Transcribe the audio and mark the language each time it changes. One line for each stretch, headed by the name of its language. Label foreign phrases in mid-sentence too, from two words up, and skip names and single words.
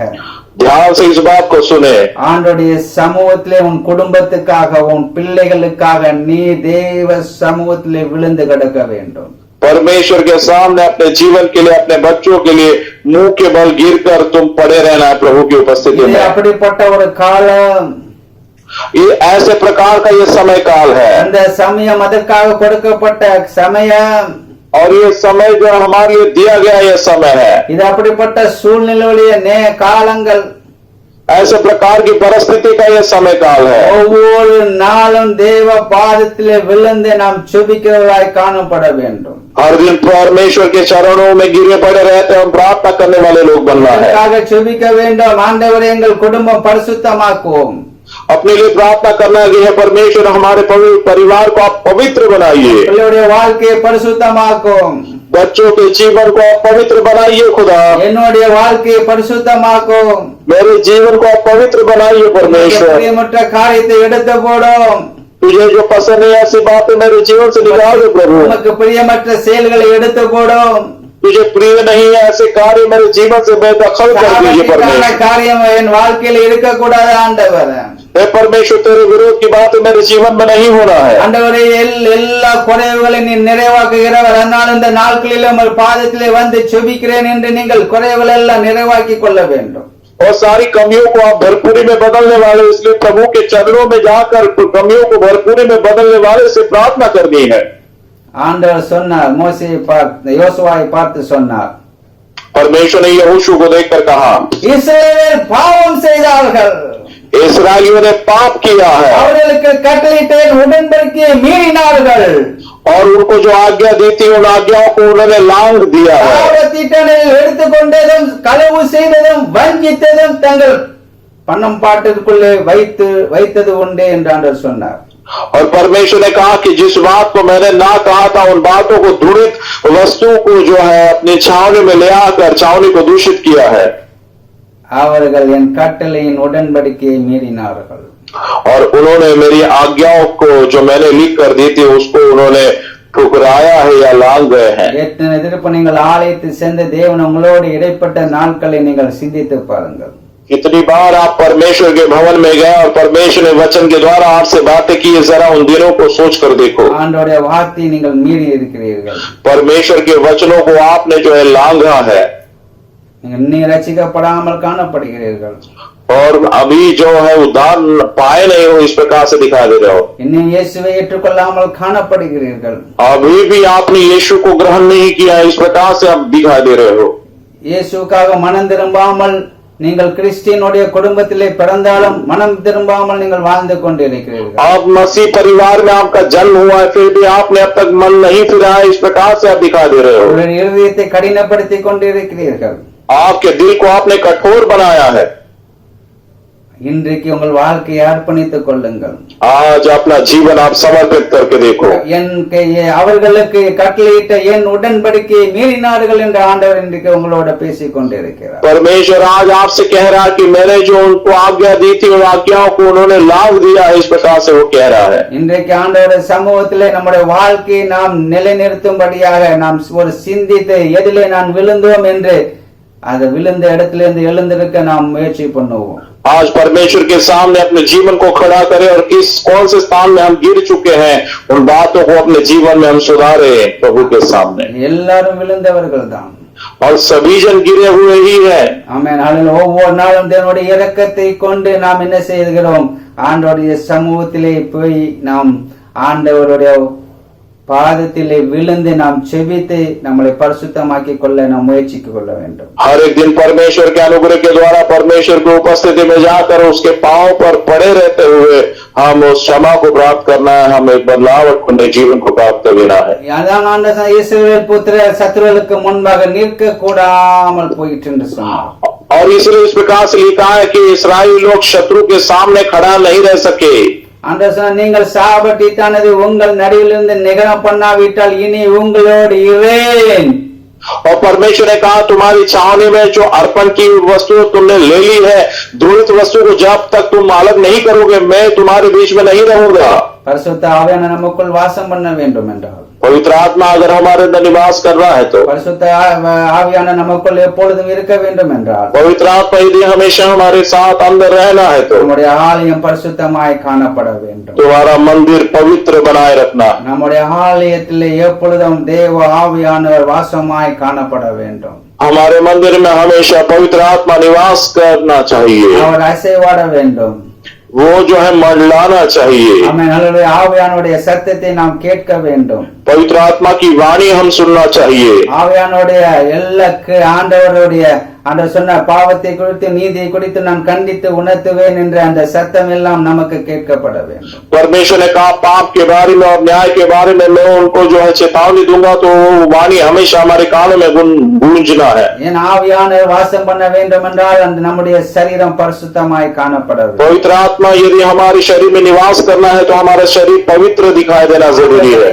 Hindi: ध्यान से इस बात को सुने.
Tamil: ஆண்டவருடைய சமூகத்திலே உன் குடும்பத்துக்காக, உன் பிள்ளைகளுக்காக நீ தேவ சமூகத்திலே விழுந்து கிடக்க வேண்டும்.
Hindi: परमेश्वर के सामने अपने जीवन के लिए, अपने बच्चों के लिए मुंह के बल गिरकर तुम पड़े रहना है प्रभु की उपस्थिति
Tamil: இது
Hindi: में।
Tamil: அப்படிப்பட்ட ஒரு காலம்.
Hindi: ये ऐसे प्रकार का ये समय काल है,
Tamil: அந்த சமயம் அதற்காக கொடுக்கப்பட்ட சமயம்.
Hindi: और ये समय जो हमारे लिए दिया गया ये समय है।
Tamil: இது அப்படிப்பட்ட சூழ்நிலையுடைய காலங்கள்.
Hindi: ऐसे प्रकार की परिस्थिति का ये समय काल है।
Tamil: ஒவ்வொரு நாளும் தேவ பாதத்திலே விழுந்து நாம் செபிக்கிறவராய் காணப்பட வேண்டும்.
Hindi: हर दिन परमेश्वर के चरणों में गिरे पड़े रहते हैं, हम प्रार्थना करने वाले लोग बनना है।
Tamil: அதற்காக செபிக்க வேண்டும். ஆண்டவரே எங்கள் குடும்பம் பரிசுத்தமாக்குவோம்.
Hindi: अपने लिए प्रार्थना करना है कि हे परमेश्वर हमारे परिवार को आप पवित्र बनाइए,
Tamil: பிள்ளையுடைய வாழ்க்கையை பரிசுத்தமாக்கும்.
Hindi: बच्चों के जीवन को आप पवित्र बनाइए खुदा,
Tamil: என்னுடைய வாழ்க்கையை பரிசுத்தமாக்கும்.
Hindi: मेरे जीवन को आप पवित्र बनाइए परमेश्वर।
Tamil: பிரியமற்ற காரியத்தை எடுத்து போடும்.
Hindi: तुझे जो पसंद है ऐसी बातें मेरे जीवन से निकाल दे प्रभु।
Tamil: உமக்கு பிரியமற்ற செயல்களை எடுத்து போடும்.
Hindi: तुझे प्रिय नहीं है ऐसे कार्य मेरे जीवन से बेदखल कर दीजिए
Tamil: சாபத்திற்கான
Hindi: परमेश्वर।
Tamil: காரியம் என் வாழ்க்கையில் இருக்கக்கூடாது ஆண்டவர்.
Hindi: हे परमेश्वर तेरे विरोध की बातें मेरे जीवन में नहीं होना है।
Tamil: ஆண்டவரே எல்லா குறைவுகளை நீ நிறைவாக்குகிறவர். அதனால் இந்த நாட்களில் உங்கள் பாதத்திலே வந்து செபிக்கிறேன் என்று நீங்கள் குறைவுகள் எல்லாம் நிறைவாக்கி கொள்ள வேண்டும்.
Hindi: और सारी कमियों को आप भरपूरी में बदलने वाले, इसलिए प्रभु के चरणों में जाकर कमियों को भरपूरी में बदलने वाले से प्रार्थना करनी है।
Tamil: ஆண்டவர் சொன்னார், மோசேயை பார்த்து, யோசுவாவை பார்த்து சொன்னார்,
Hindi: परमेश्वर ने यहोशू को देखकर कहा,
Tamil: இஸ்ரவேல் பாவம் செய்தார்கள்,
Hindi: इस्राएलियों ने पाप किया है
Tamil: அவர்களுக்கு கட்டளையிட்டேன் உடன்படிக்கையை மீறினார்கள்,
Hindi: और उनको जो आज्ञा दी थी उन आज्ञाओं को उन्होंने लांघ दिया है।
Tamil: தீட்டனையில் எடுத்துக்கொண்டதும் களவு செய்ததும் வஞ்சித்ததும் தங்கள் பணம் பாட்டிற்குள்ளே வைத்தது உண்டே என்று ஆண்டவர் சொன்னார்.
Hindi: और परमेश्वर ने कहा कि जिस बात को मैंने ना कहा था उन बातों को, दूषित वस्तु को जो है अपनी छावनी में ले आकर छावनी को दूषित किया है।
Tamil: அவர்கள் என் கட்டளையின் உடன்படிக்கையை மீறினார்கள்.
Hindi: और उन्होंने मेरी आज्ञाओं को जो मैंने लिख कर दी थी उसको उन्होंने ठुकराया है या लांघ गए हैं।
Tamil: எத்தனை திருப்ப நீங்கள் ஆலயத்தில் சென்று தேவன் உங்களோடு இடைப்பட்ட நாட்களை நீங்கள் சிந்தித்து பாருங்கள்.
Hindi: कितनी बार आप परमेश्वर के भवन में गए और परमेश्वर ने वचन के द्वारा आपसे बातें की, जरा उन दिनों को सोच कर देखो।
Tamil: ஆண்டவருடைய வார்த்தையை நீங்கள் மீறி இருக்கிறீர்கள்.
Hindi: परमेश्वर के वचनों को आपने जो है लांघा है,
Tamil: நீங்கள் இன்னும் ரட்சிக்கப்படாமல் காணப்படுகிறீர்கள்.
Hindi: और अभी जो है उद्धार पाए नहीं हो, इस प्रकार से दिखा दे रहे हो।
Tamil: இன்னும் இயேசுவை ஏற்றுக்கொள்ளாமல் காணப்படுகிறீர்கள்.
Hindi: अभी भी आपने यीशु को ग्रहण नहीं किया, इस प्रकार से आप दिखा दे रहे हो।
Tamil: இயேசுக்காக மனம் திரும்பாமல் நீங்கள் கிறிஸ்டியனுடைய குடும்பத்திலே பிறந்தாலும் மனம் திரும்பாமல் நீங்கள் வாழ்ந்து கொண்டிருக்கிறீர்கள்.
Hindi: आप मसीह परिवार में आपका जन्म हुआ है, फिर भी आपने अब तक मन नहीं फिरा है, इस प्रकार से आप दिखा दे रहे हो।
Tamil: உங்களுடைய இருதயத்தை கடினப்படுத்திக் கொண்டிருக்கிறீர்கள்.
Hindi: आपके दिल को आपने कठोर बनाया है।
Tamil: இன்றைக்கு உங்கள் வாழ்க்கையை அர்ப்பணித்துக் கொள்ளுங்கள்.
Hindi: आज अपना जीवन आप समर्पित करके देखो।
Tamil: அவர்களுக்கு கட்டளையிட்ட என் உடன்படிக்கையை மீறினார்கள் என்று ஆண்டவர் இன்றைக்கு உங்களோட பேசிக் கொண்டிருக்கிறார்.
Hindi: परमेश्वर आज आपसे कह रहा है कि मैंने जो उनको आज्ञा दी थी उन आज्ञाओं को उन्होंने लांघ दिया है, इस प्रकार से वो कह रहा है।
Tamil: இன்றைக்கு ஆண்டவருடைய சமூகத்திலே நம்முடைய வாழ்க்கையை நாம் நிலைநிறுத்தும்படியாக நாம் ஒரு சிந்தித்து எதிலே நான் விழுந்தோம் என்று அந்த விழுந்த இடத்திலிருந்து எழுந்திருக்க நாம் முயற்சி பண்ணுவோம்.
Hindi: आज परमेश्वर के सामने अपने जीवन को खड़ा करें और कौन से स्थान में हम गिर चुके हैं, उन बातों को अपने जीवन में हम सुधारे प्रभु के सामने।
Tamil: எல்லாரும் விழுந்தவர்கள் தான்,
Hindi: और सभी जन गिरे हुए ही है।
Tamil: ஆமென். ஒவ்வொரு நாளும் தேவனுடைய இரக்கத்தை கொண்டு நாம் என்ன செய்கிறோம், ஆண்டவருடைய சமூகத்திலே போய் நாம் ஆண்டவருடைய பாதத்திலே விழுந்து நாம் செபித்து நம்மளை பரிசுத்தமாக்கி கொள்ள நாம் முயற்சிக்கு கொள்ள வேண்டும்.
Hindi: हर एक दिन परमेश्वर के अनुग्रह के द्वारा परमेश्वर की उपस्थिति में जाकर उसके पांव पर पड़े रहते हुए हम उस क्षमा को प्राप्त करना है, हम एक बदलाव अपने जीवन को प्राप्त कर लेना है।
Tamil: அதான் ஆண்டவர் இஸ்ரவேல் புத்திரர் சத்துருவுக்கு முன்பாக நிற்க கூடாமல் போயிட்டு என்று சொன்னார்.
Hindi: और इसलिए इस प्रकार से लिखा है कि इस्राएली लोग शत्रु के सामने खड़ा नहीं रह सके।
Tamil: ஆண்டவர் சொன்னார், நீங்கள் சாபட்டித்தானது உங்கள் நடுவிலிருந்து நிகரம் பண்ணாவிட்டால் இனி உங்களோடு இரேன்.
Hindi: और परमेश्वर ने कहा तुम्हारी छावनी में जो अर्पण की वस्तु तुमने ले ली है, दूषित वस्तु को जब तक तुम अलग नहीं करोगे मैं तुम्हारे बीच में नहीं रहूंगा।
Tamil: பரிசுத்த ஆவியான நமக்குள் வாசம் பண்ண வேண்டும் என்றால்,
Hindi: पवित्र आत्मा अगर हमारे अंदर निवास कर रहा है तो,
Tamil: பரிசுத்த ஆவியான நமக்குள் எப்பொழுதும் இருக்க வேண்டும் என்றால்,
Hindi: पवित्र आत्मा यदि हमेशा हमारे साथ अंदर रहना है तो,
Tamil: நம்முடைய ஆலயம் பரிசுத்தமாய் காணப்பட வேண்டும்.
Hindi: तुम्हारा मंदिर पवित्र बनाए रखना,
Tamil: நம்முடைய ஆலயத்திலே எப்பொழுதும் தேவ ஆவியானவர் வாசமாய் காணப்பட வேண்டும்.
Hindi: हमारे मंदिर में हमेशा पवित्र आत्मा निवास करना चाहिए,
Tamil: அவர் அசைவாட வேண்டும்.
Hindi: वो जो है मंडलाना चाहिए।
Tamil: ஆமென். அல்லேலூயா. ஆவியானுடைய சத்தத்தை நாம் கேட்க வேண்டும்.
Hindi: पवित्र आत्मा की वाणी हम सुनना चाहिए।
Tamil: ஆவியானுடைய ஆண்டவருடைய ஆண்டவர் சொன்ன பாவத்தை குறித்து நீதியை குறித்து நான் கண்டித்து உணர்த்துவேன் என்ற அந்த சத்தம் எல்லாம் நமக்கு கேட்கப்பட வேண்டும்.
Hindi: परमेश्वर ने कहा पाप के बारे में और न्याय के बारे में मैं उनको जो है चेतावनी दूंगा, तो वो वाणी हमेशा हमारे कानों में गूंजना है।
Tamil: ஏன் ஆவியானவர் வாசம் பண்ண வேண்டும் என்றால் அந்த நம்முடைய சரீரம் பரிசுத்தமாய் காணப்பட வேண்டும்.
Hindi: पवित्र आत्मा यदि हमारे शरीर में निवास करना है तो हमारा शरीर पवित्र दिखाई देना जरूरी है।